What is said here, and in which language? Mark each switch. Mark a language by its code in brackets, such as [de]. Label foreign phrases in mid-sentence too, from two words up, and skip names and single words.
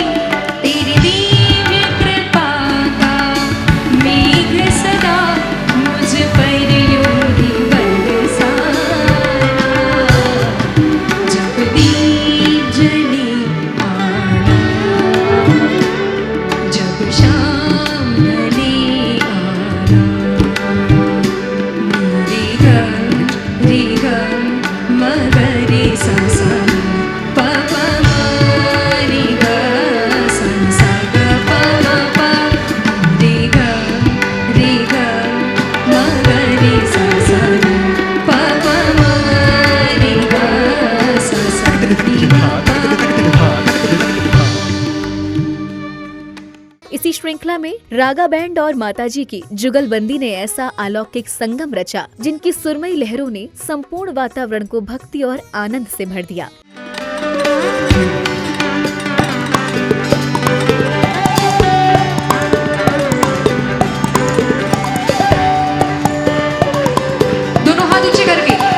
[hi] तेरी दिव्य कृपा का मेघ सदा मुझ पर यूं ही बरसाना, जब दीप जले आना, जब शाम ढले आना। रे ग म ग रे सा सा प प म रे ग सा सा ग प म प रे ग म ग रे सा सा ग प प म रे ग सा सा रे ग प। इसी श्रृंखला में रागा बैंड और माताजी की जुगलबंदी ने ऐसा अलौकिक संगम रचा, जिनकी सुरमई लहरों ने संपूर्ण वातावरण को भक्ति और आनंद से भर दिया। दोनों हाथ ऊंचे करके